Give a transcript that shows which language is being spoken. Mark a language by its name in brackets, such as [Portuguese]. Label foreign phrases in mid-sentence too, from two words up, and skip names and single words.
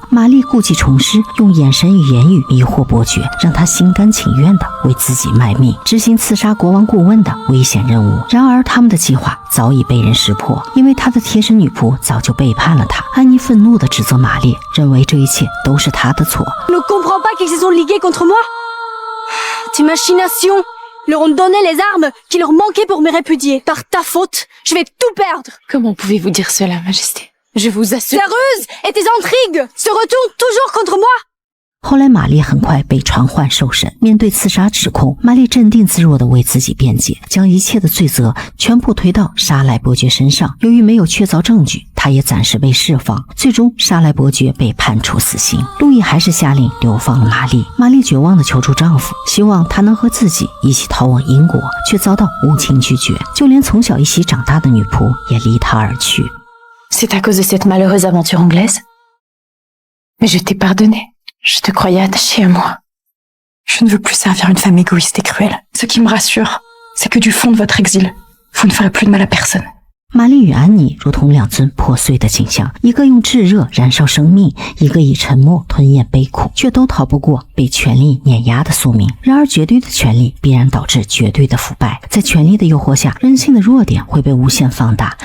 [Chinese] 玛丽故技重施，用眼神与言语迷惑伯爵，让他心甘情愿地为自己卖命，执行刺杀国王顾问的危险任务。然而他们的计划早已被人识破，因为他的贴身女仆早就背叛了他。安妮愤怒地指责玛丽，认为这一切都是她的错。 [French] Ne comprends pas qu'ils se sont ligués contre moi? Tes machinations leur ont donné les armes qui leur manquaient pour me répudier. Par ta faute, je vais tout perdre. Comment pouvez-vous dire cela, Majesté? Je vous assure... Ta ruse et tes intrigues se retournent toujours contre moi. [Chinese] 后来玛丽很快被传唤受审，面对刺杀指控，玛丽镇定自若地为自己辩解，将一切的罪责全部推到沙莱伯爵身上。由于没有确凿证据，他也暂时被释放。最终沙莱伯爵被判处死刑，路易还是下令流放了玛丽。玛丽绝望地求助丈夫，希望他能和自己一起逃往英国，却遭到无情拒绝，就连从小一起长大的女仆也离他而去。 [French] C'est à cause de cette malheureuse aventure anglaise? Mais je t'ai pardonné. Je te croyais attachée à moi. Je ne veux plus servir une femme égoïste et cruelle. Ce qui me rassure, c'est que du fond de votre exil, vous ne ferez plus de mal à personne. [Chinese] 玛丽与安妮如同两尊破碎的景象，一个用炙热燃烧生命，一个以沉默吞咽悲苦，却都逃不过被权力碾压的宿命。然而绝对的权力必然导致绝对的腐败，在权力的诱惑下，人性的弱点会被无限放大。